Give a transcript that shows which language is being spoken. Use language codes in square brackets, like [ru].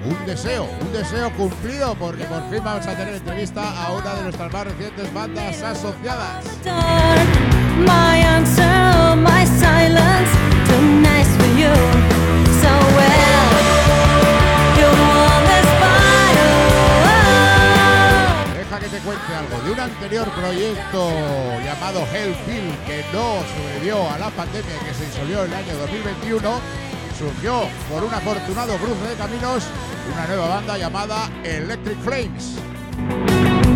[es] Un deseo cumplido, porque por fin vamos a tener entrevista a una de nuestras más recientes bandas asociadas. [en] My answer, my silence, too nice for you. So well, [es] deja que te cuente algo de un anterior proyecto llamado Hellfield, que no sobrevivió a la pandemia, que se disolvió en el año 2021. Surgió por un afortunado cruce de caminos una nueva banda llamada Electric Flames.